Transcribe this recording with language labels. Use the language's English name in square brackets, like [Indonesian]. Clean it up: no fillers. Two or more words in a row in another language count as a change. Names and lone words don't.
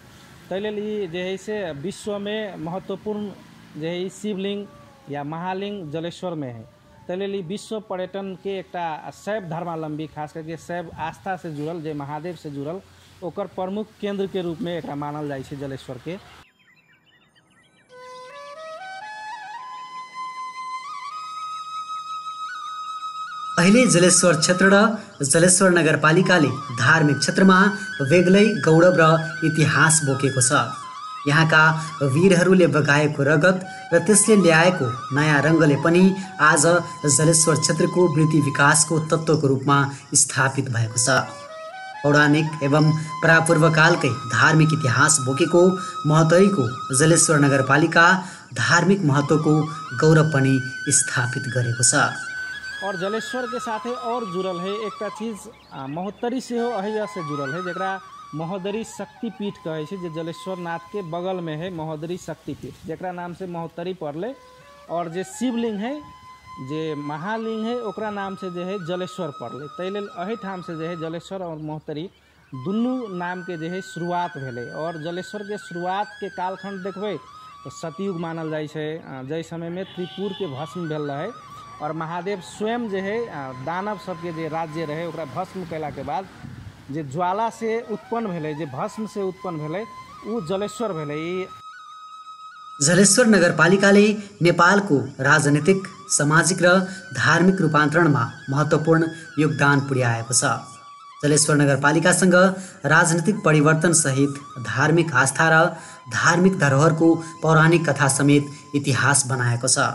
[Maithili] तै लेल जे है से विश्व में महत्वपूर्ण जे है शिवलिंग या महालिंग जलेश्वर में है। तै लेल विश्व पर्यटन के एकटा शैव धर्मावलंबी, खास करके शैव आस्था से जुड़ल, जे महादेव से जुड़ल, ओकर प्रमुख केंद्र के रूप में एकरा मानल जाइ छै जलेश्वर के। [Nepali] अहिले जलेश्वर क्षेत्र र जलेश्वर नगरपालिकाले धार्मिक क्षेत्रमा बेग्लै गौरव र इतिहास बोकेको छ। यहाँका वीरहरूले बगाएको रगत र त्यसले ल्याएको नयाँ रङ्गले पनि आज जलेश्वर क्षेत्रको वृद्धि विकासको तत्त्वको रूपमा स्थापित भएको छ। पौराणिक एवं प्रापूर्वकालकै धार्मिक इतिहास बोकेको महोत्तरीको जलेश्वर नगरपालिका धार्मिक महत्त्वको गौरव पनि स्थापित गरेको छ। [Maithili] और जलेश्वर के साथे और जुड़ल है एक चीज महोत्तरी से हो अहिया से जुड़ल है, जरा महोदरी शक्तिपीठ कहे छै, जे जलेश्वर नाथ के बगल में है महोदरी शक्तिपीठ, जरा नाम से महोत्तरी पड़ले। और जे शिवलिंग है, जे महालिंग है, ओकरा नाम से जे है जलेश्वर पड़ले। तै लेल अही ठाम से जे है जलेश्वर और महोत्तरी दुनू नाम के जे है शुरुआत भेले। और जलेश्वर के शुरुआत के कालखंड देखबै तो सतयुग मानल जाइ छै, जै समय में त्रिपुर के भस्म भेल रहे और महादेव स्वयं जे है दानव सबके जे राज्य रहे ओकरा भस्म कैला के बाद जे ज्वाला से उत्पन्न भेले, जे भस्म से उत्पन्न भेले, उ जलेश्वर भेले। [Nepali] जलेश्वर नगरपालिकाले नेपालको राजनीतिक, सामाजिक र धार्मिक रूपान्तरणमा महत्त्वपूर्ण योगदान पुर्याएको छ। जलेश्वर नगरपालिकासँग राजनीतिक परिवर्तन सहित धार्मिक आस्था र धार्मिक धरोहरको पौराणिक कथा समेत इतिहास बनाएको छ।